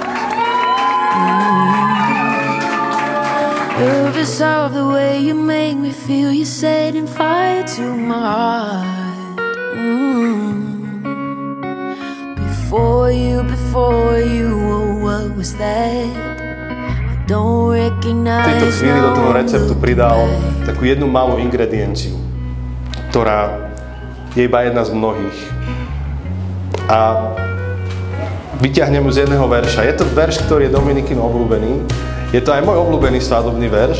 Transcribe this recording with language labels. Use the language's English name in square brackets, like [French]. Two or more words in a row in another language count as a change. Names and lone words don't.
[English] Nervous of the way you make me feel. You're setting fire to my heart. Before you, oh, what was that? I don't recognize. [Slovak] V tejto chvíli do toho receptu pridal takú jednu malú ingredienciu, ktorá je iba jedna z mnohých. A vyťahnem ju z jedného verša. Je to verš, ktorý je Dominikin obľúbený. Je to aj môj obľúbený svadobný verš.